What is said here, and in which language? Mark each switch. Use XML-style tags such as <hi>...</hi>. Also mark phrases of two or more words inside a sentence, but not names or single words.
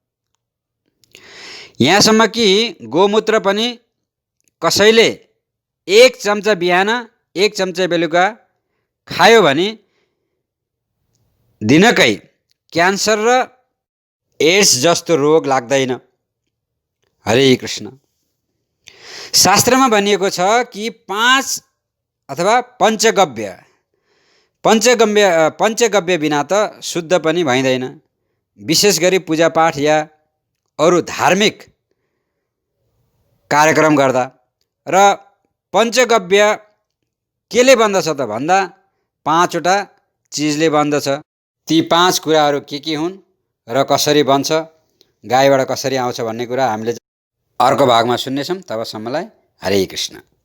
<ne>यहाँसम्म कि गोमूत्र पनि कसैले 1 चम्चा बिहान 1 चम्चा बेलुका खायो भने दिनकै क्यान्सर र एड्स जस्तो रोग लाग्दैन। हरे कृष्ण। शास्त्रमा भनिएको छ कि 5 अथवा पञ्चगव्य बिना त शुद्ध पनि भइँदैन। विशेष गरी पूजापाठ या अरू धार्मिक कार्यक्रम गर्दा। र पञ्चगव्य केले बन्दछ त भन्दा 5वटा चिजले बन्दछ। ती 5 कुराहरू के हुन् र कसरी बन्छ, गाईबाट कसरी आउँछ भन्ने कुरा हामीले अर्को भागमा सुन्नेछौँ। तबसम्मलाई हरे कृष्ण।</ne>